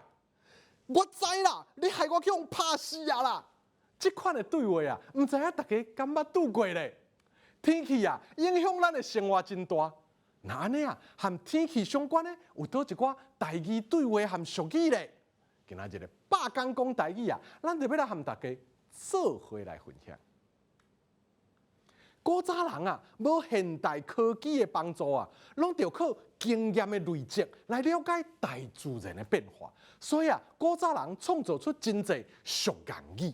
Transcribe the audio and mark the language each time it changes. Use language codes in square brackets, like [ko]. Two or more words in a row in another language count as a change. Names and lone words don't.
[nan] 我知啦，你害我去互拍死啊啦！这款的对话啊，唔知影大家敢捌拄过咧？天气啊，影响咱的生活真大。那安尼啊，和天气相关的有倒一寡台语对话和俗语咧。今仔日的百工讲台语啊，咱就要来和大家做伙来分享。古早人啊，无现代科技的帮助啊，拢着靠经验的累积来了解大自然的变化。所以啊，古早人创造出真侪俗谚语。